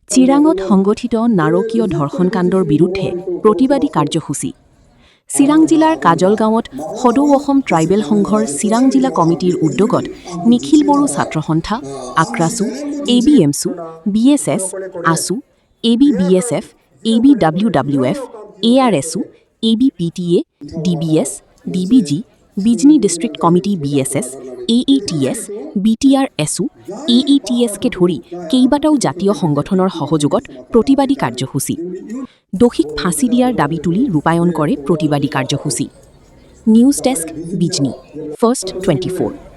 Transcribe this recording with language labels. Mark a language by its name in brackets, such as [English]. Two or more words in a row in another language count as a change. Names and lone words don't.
[Assamese] চিৰাঙত সংগঠিত নাৰকীয় ধৰ্ষণকাণ্ডৰ বিৰুদ্ধে প্ৰতিবাদী কাৰ্যসূচী। চিৰাং জিলাৰ কাজলগাঁৱত সদৌ অসম ট্ৰাইবেল সংঘৰ চিৰাং জিলা কমিটিৰ উদ্যোগত নিখিল বড়ো ছাত্ৰ সন্থা, আক্ৰাছু, ABMSU, BSS, ASU, ABBSF, ABWWF, ARSU, ABPTA, DBS, DBG, বিজনী [English] district committee [Assamese] BSS, AETS, BTRSU, AETSকে ধৰি কেইবাটাও জাতীয় সংগঠনৰ সহযোগত প্ৰতিবাদী কাৰ্যসূচী। দোষীক ফাঁচি দিয়াৰ দাবী তুলি ৰূপায়ণ কৰে প্ৰতিবাদী কাৰ্যসূচী। [English] news desk [Assamese] বিজনী, ফাৰ্ষ্ট 24।